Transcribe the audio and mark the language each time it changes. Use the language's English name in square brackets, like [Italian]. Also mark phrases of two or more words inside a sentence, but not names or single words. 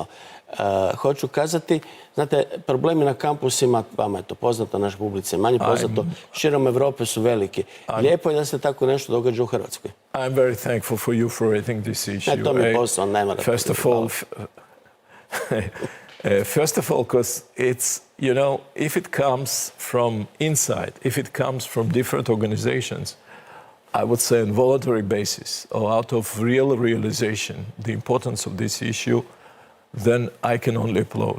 [Croatian] Hoću kazati, znate, problemi na kampusima, vama je to poznato, naš publici je manje poznato, širom Evrope su veliki. Lijepo je da se tako nešto događa u Hrvatskoj. [English] I'm very thankful for you for raising this issue. [Croatian] To mi je posao, ne mora. [English] First of all, because it's, if it comes from inside, if it comes from different organizations, I would say on voluntary basis or out of real realization, the importance of this issue, then I can only applaud.